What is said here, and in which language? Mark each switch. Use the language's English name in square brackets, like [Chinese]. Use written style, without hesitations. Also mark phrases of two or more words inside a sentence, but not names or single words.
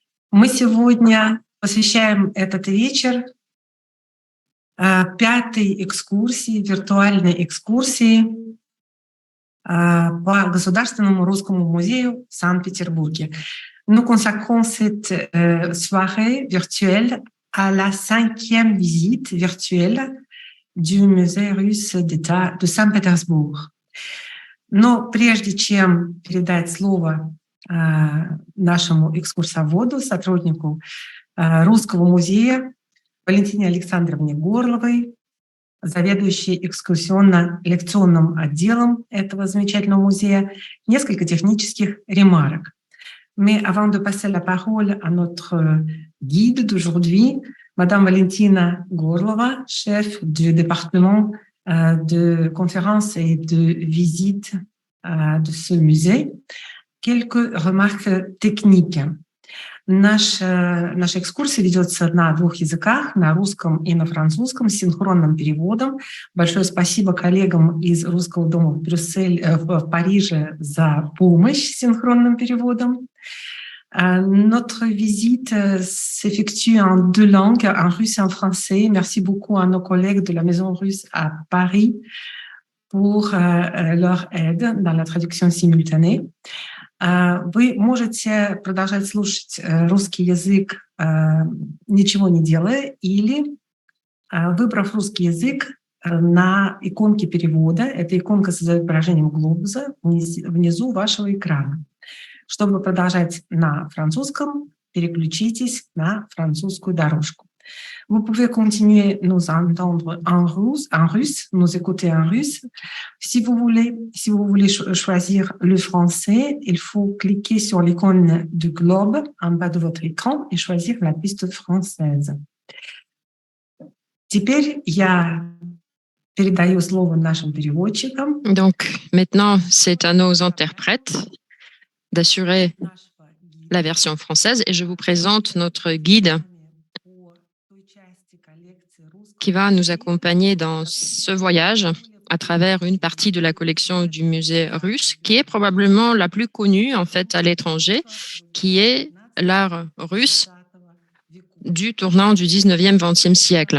[Russian] Мы сегодня посвящаем этот вечер пятой экскурсии, виртуальной экскурсии по Государственному русскому музею в Санкт-Петербурге. [French] Nous consacrons cette soirée virtuelle à la 5e visite virtuelle du musée russe d'État de Saint-Pétersbourg. [Russian] Но прежде чем передать слово нашему экскурсоводу, сотруднику Русского музея Валентине Александровне Горловой, заведующей экскурсионно-лекционным отделом этого замечательного музея, несколько технических ремарок. [French] Mais avant de passer la parole à notre guide d'aujourd'hui, Madame Valentina Gorlova, chef du département de conférences et de visites de ce musée, quelques remarques techniques. [Russian] Наша экскурсия ведется на двух языках, на русском и на французском, с синхронным переводом. Большое спасибо коллегам из Русского дома в Париже за помощь с синхронным переводом. [French] Notre visite s'effectue en deux langues, en russe et en français. Merci beaucoup à nos collègues de la Maison russe à Paris pour leur aide dans la traduction simultanée. [Russian] Вы можете продолжать слушать русский язык, ничего не делая, или, выбрав русский язык, на иконке перевода, эта иконка с изображением глобуса внизу вашего экрана. Чтобы продолжать на французском, переключитесь на французскую дорожку. [French] Vous pouvez continuer nous entendre en russe, nous écouter en russe. Si vous voulez choisir le français, il faut cliquer sur l'icône du globe en bas de votre écran et choisir la piste française. [Russian] Теперь я передаю слово нашим переводчикам. [French] Donc, maintenant, c'est à nos interprètes d'assurer la version française et je vous présente notre guide qui va nous accompagner dans ce voyage à travers une partie de la collection du musée russe, qui est probablement la plus connue en fait à l'étranger, qui est l'art russe du tournant du 19e, 20e siècle.